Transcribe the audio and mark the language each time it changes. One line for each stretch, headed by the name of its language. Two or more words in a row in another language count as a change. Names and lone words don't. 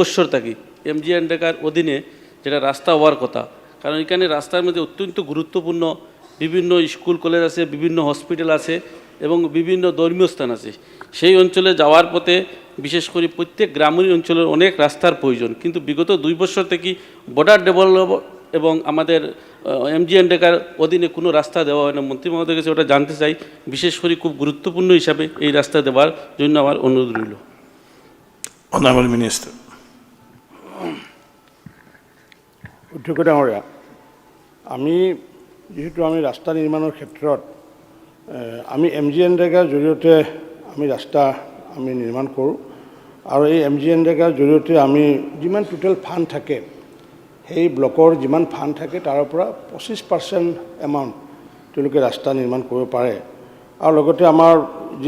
Bangla: বছর থেকে MGNDKর অধীনে যেটা রাস্তা হওয়ার কথা কারণ এখানে রাস্তার মধ্যে অত্যন্ত গুরুত্বপূর্ণ বিভিন্ন
English: school college
Bangla: আছে বিভিন্ন হসপিটাল আছে এবং বিভিন্ন ধর্মীয় স্থান আছে সেই অঞ্চলে যাওয়ার পথে বিশেষ করে প্রত্যেক গ্রামীণ অঞ্চলের অনেক রাস্তার প্রয়োজন কিন্তু বিগত 2 বছর থেকে
English: border develop
Bangla: এবং আমাদের MGNDKর অধীনে কোনো রাস্তা দেওয়া হয় না মন্ত্রী মহোদয়ের কাছে ওটা জানতে চাই বিশেষ করে খুব গুরুত্বপূর্ণ হিসাবে এই রাস্তা দেওয়ার জন্য আমার অনুরোধ রইল
English: Honorable Minister.
Assamese: অধ্যক্ষ ডাঙৰীয়া আমি যেহেতু আমি ৰাস্তা নিৰ্মাণৰ ক্ষেত্ৰত আমি MGNDKৰ জৰিয়তে আমি ৰাস্তা আমি নিৰ্মাণ কৰোঁ আৰু এই MGNDKৰ জৰিয়তে আমি যিমান
English: total fund
Assamese: থাকে সেই ব্লকৰ যিমান ফাণ্ড থাকে তাৰ পৰা 25% এমাউণ্ট তেওঁলোকে ৰাস্তা নিৰ্মাণ কৰিব পাৰে আৰু লগতে আমাৰ যি